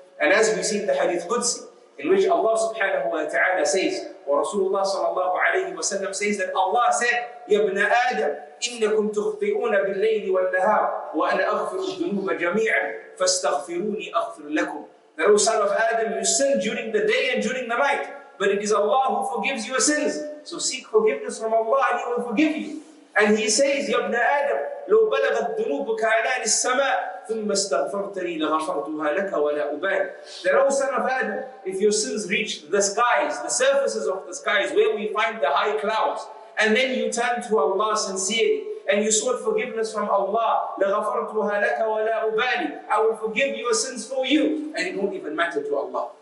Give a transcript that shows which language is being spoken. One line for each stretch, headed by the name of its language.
English: And as we see in the Hadith Qudsi, in which Allah subhanahu wa ta'ala says, or Rasulullah sallallahu alayhi wa sallam says that Allah said,
Arabic: Ya ibn Adam, إنكم تخطئون بالليل والنهار وأنا أغفر الذنوب جميعا فاستغفروني أغفر لكم.
English: That, O son of Adam, you sin during the day and during the night, but it is Allah who forgives your sins. So seek forgiveness from Allah and He will forgive you. And He says, Ya ibn Adam,
Arabic: لو بلغت ذنوبك عنان السماء ثم استغفرتني لغفرتها لك ولا أبالي.
English: That, O son of Adam, if your sins reach the skies, the surfaces of the skies where we find the high clouds, and then you turn to Allah sincerely, and you sought forgiveness from Allah,
Arabic: لغفرتها لك ولا أبالي,
English: I will forgive your sins for you, and it won't even matter to Allah.